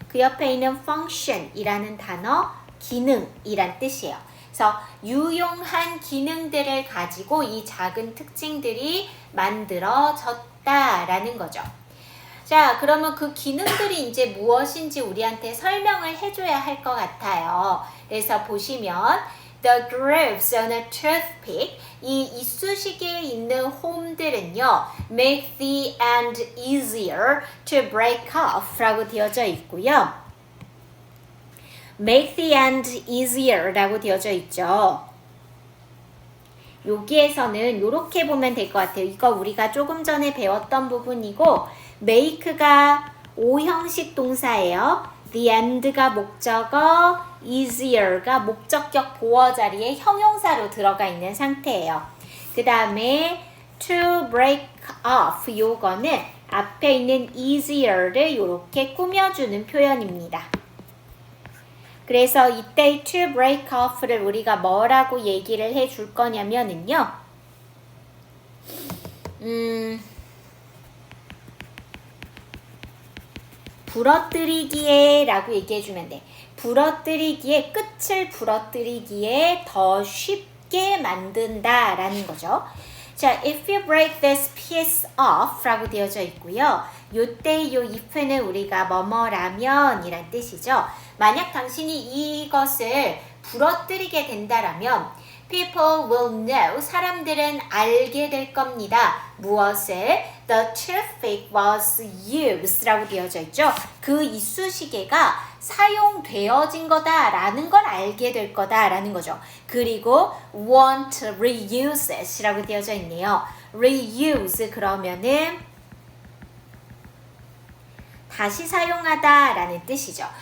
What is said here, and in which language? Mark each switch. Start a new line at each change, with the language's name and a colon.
Korean: 그 옆에 있는 function 이라는 단어 기능 이란 뜻이에요. 그래서 유용한 기능들을 가지고 이 작은 특징들이 만들어졌다 라는 거죠. 자, 그러면 그 기능들이 이제 무엇인지 우리한테 설명을 해줘야 할 것 같아요. 그래서 보시면
English: The grooves on a toothpick,
Korean: 이 이쑤시개에 있는 홈들은요,
English: make the end easier to break off
Korean: 라고 되어져 있고요.
English: make the end easier
Korean: 라고 되어져 있죠. 여기에서는 이렇게 보면 될 것 같아요. 이거 우리가 조금 전에 배웠던 부분이고 make가 5형식 동사예요. the end가 목적어, easier가 목적격 보어 자리에 형용사로 들어가 있는 상태예요. 그 다음에 to break off 요거는 앞에 있는 easier를 이렇게 꾸며주는 표현입니다. 그래서 이때 to break off를 우리가 뭐라고 얘기를 해줄 거냐면은요. 부러뜨리기에 라고 얘기해주면 돼. 부러뜨리기에, 끝을 부러뜨리기에 더 쉽게 만든다 라는 거죠.
English: 자, if you break this piece off
Korean: 라고 되어져 있고요. 요때 요 if는 우리가 뭐뭐라면 이란 뜻이죠. 만약 당신이 이것을 부러뜨리게 된다라면
English: people will know,
Korean: 사람들은 알게 될 겁니다. 무엇을?
English: The toothpick was used
Korean: 라고 되어져 있죠. 그 이쑤시개가 사용되어진 거다라는 걸 알게 될 거다라는 거죠. 그리고
English: won't reuse it
Korean: 라고 되어져 있네요. reuse 그러면은 다시 사용하다 라는 뜻이죠.